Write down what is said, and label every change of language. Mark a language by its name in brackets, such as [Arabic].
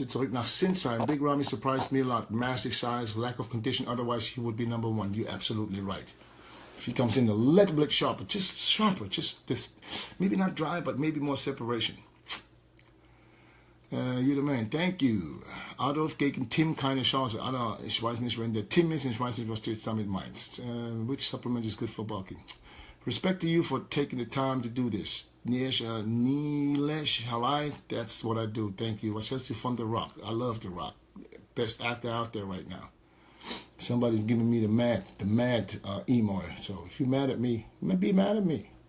[English] Now, since Big Ramy surprised me a lot. Massive size, lack of condition. Otherwise, he would be #1. You're absolutely right. If he comes in a little bit sharper, just this, maybe not dry, but maybe more separation. You're the man. Thank you. [German] Adolf gegen Tim keine Chance. Ich weiß nicht, wenn der Tim ist, ich weiß nicht, was du jetzt damit meinst. [English] Which supplement is good for bulking? Respect to you for taking the time to do this. Nilesh Halai, that's what I do. Thank you. [German] Was hältst du von The Rock? [English] I love The Rock. Best actor out there right now. Somebody's giving me the mad emo. So if you're mad at me, be mad at me.